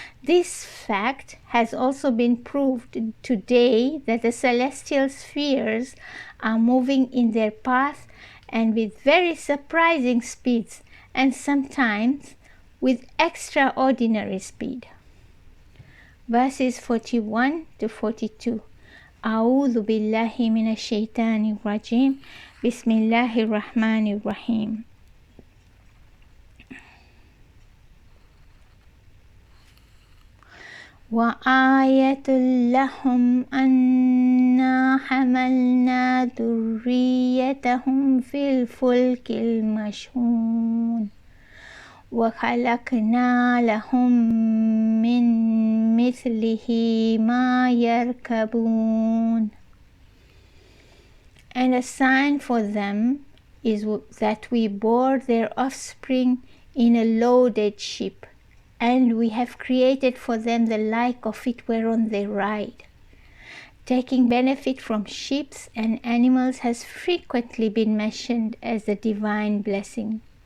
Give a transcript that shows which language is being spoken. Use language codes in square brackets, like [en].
[en] This fact has also been proved today that the celestial spheres are moving in their path and with very surprising speeds, and sometimes with extraordinary speed. Verses 41 to 42. [ar] أعوذ بالله من الشيطان الرجيم بسم الله الرحمن الرحيم. وآية لهم أنا حملنا ذريتهم في الفلك المشحون وخلقنا لهم من مثله ما يركبون. [en] And a sign for them is that we bore their offspring in a loaded ship, and we have created for them the like of it whereon they ride. Taking benefit from ships and animals has frequently been mentioned as a divine blessing.